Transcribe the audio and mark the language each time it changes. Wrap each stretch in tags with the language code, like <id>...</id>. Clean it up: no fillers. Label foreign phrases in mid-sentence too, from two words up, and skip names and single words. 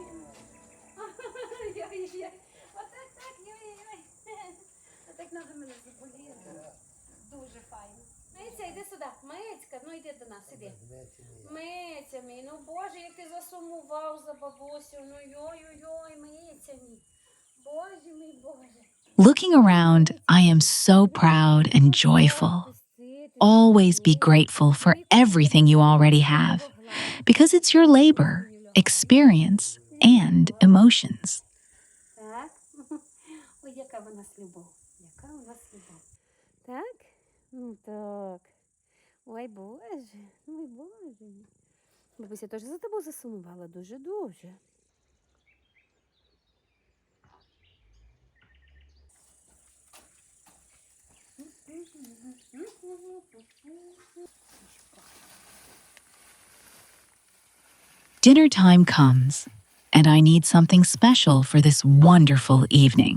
<uk>Ой-ой-ой. Отак, так, ой-ой-ой. Отак надо мене заболіти. Дуже файно. Миця, йди сюди. Мицька, ну йди до нас, іди. Миця мій, ну Боже, як ти засумував за бабусю. Ну йой-ой-ой, Миця мій. Боже мій, Боже.</uk> <en>Looking around, I am so proud and joyful. Always be grateful for everything you already have, because it's your labor, experience, and emotions.</en> <uk>Так. Ой, яка в нас любов. Яка у нас любов. Так? Ну так. Ой, Боже. Ой, Боже. Бабуся теж за тобою засумувала дуже-дуже.</uk> <en>Dinner time comes, and I need something special for this wonderful evening.</en>